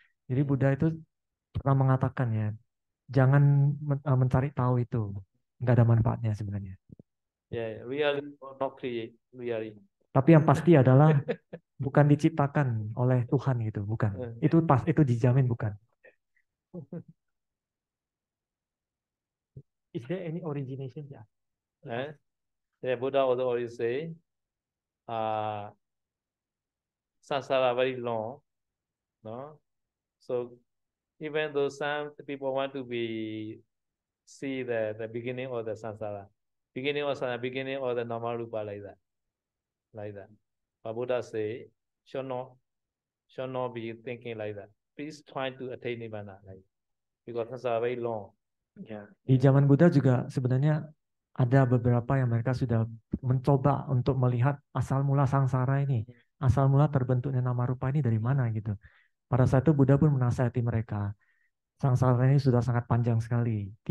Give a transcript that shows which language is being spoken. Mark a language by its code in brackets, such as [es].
[id] Jadi Buddha itu pernah mengatakan ya, jangan mencari tahu itu, nggak ada manfaatnya sebenarnya. [en] Yeah, really not create, really. [id] Tapi yang pasti adalah bukan diciptakan oleh Tuhan gitu, bukan. Itu dijamin bukan. [en] Is there any origination ya? Yeah, Buddha also always say, samsara very long, no? So even though some people want to see the beginning of the samsara, beginning of the normal rupa like that. But Buddha say, should not be thinking like that. Please try to attain nibbana, like because samsara very long. [id] Ya. Di zaman Buddha juga sebenarnya ada beberapa yang mereka sudah mencoba untuk melihat asal mula sangsara ini, asal mula terbentuknya nama rupa ini dari mana gitu. Pada saat itu Buddha pun menasihati mereka, sangsara ini sudah sangat panjang sekali.